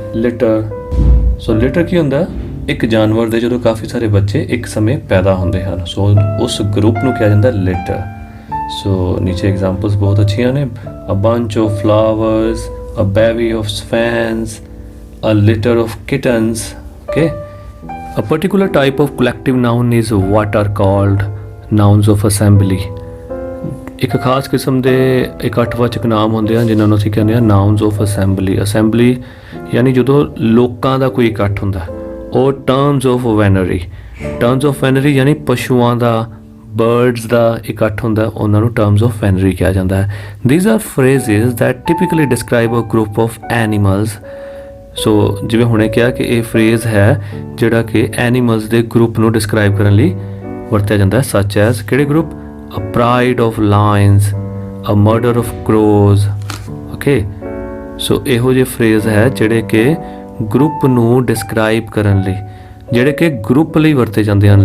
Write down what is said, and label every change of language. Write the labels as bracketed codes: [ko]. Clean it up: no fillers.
[pa] Litre, ਸੋ litre ਕੀ ਹੁੰਦਾ? ਇੱਕ ਜਾਨਵਰ ਦੇ ਜਦੋਂ ਕਾਫੀ ਸਾਰੇ ਬੱਚੇ ਇੱਕ ਸਮੇਂ ਪੈਦਾ ਹੁੰਦੇ ਹਨ, ਸੋ ਉਸ ਗਰੁੱਪ ਨੂੰ ਕਿਹਾ ਜਾਂਦਾ ਲਿਟਰ। ਸੋ ਨੀਚੇ ਐਗਜ਼ਾਮਪਲਸ ਬਹੁਤ ਅੱਛੀਆਂ ਨੇ। [en] A bunch of flowers, a bevy of swans, a litter of kittens. Okay, a particular type of collective noun is what are called nouns of assembly. [pa] ਇੱਕ ਖਾਸ ਕਿਸਮ ਦੇ ਇਕੱਠਵਾਚਕ ਨਾਮ ਹੁੰਦੇ ਹਨ ਜਿਨ੍ਹਾਂ ਨੂੰ ਅਸੀਂ ਕਹਿੰਦੇ ਹਾਂ [en] nouns of assembly. [pa] assembly ਯਾਨੀ ਜਦੋਂ ਲੋਕਾਂ ਦਾ ਕੋਈ ਇਕੱਠ ਹੁੰਦਾ। ਉਹ [en] terms of venery, [pa] terms of venery ਯਾਨੀ ਪਸ਼ੂਆਂ ਦਾ, ਬਰਡਸ ਦਾ ਇਕੱਠ ਹੁੰਦਾ, ਉਹਨਾਂ ਨੂੰ terms of venery ਕਿਹਾ ਜਾਂਦਾ ਹੈ। [en] These are phrases that typically describe a group of animals. [pa] ਸੋ ਜਿਵੇਂ ਹੁਣੇ ਕਿਹਾ ਕਿ ਇਹ ਫਰੇਜ਼ ਹੈ ਜਿਹੜਾ ਕਿ ਐਨੀਮਲਸ ਦੇ ਗਰੁੱਪ ਨੂੰ ਡਿਸਕ੍ਰਾਈਬ ਕਰਨ ਲਈ ਵਰਤਿਆ ਜਾਂਦਾ ਹੈ। [en] such as [pa] ਕਿਹੜੇ group? [en] A pride of lions, a murder of crows. [pa] Okay, ਸੋ ਇਹੋ ਜਿਹੇ ਫਰੇਜ਼ ਹੈ ਜਿਹੜੇ ਕਿ ਗਰੁੱਪ ਨੂੰ ਡਿਸਕ੍ਰਾਈਬ ਕਰਨ ਲਈ, ਜਿਹੜੇ ਕਿ ਗਰੁੱਪ ਲਈ ਵਰਤੇ ਜਾਂਦੇ ਹਨ।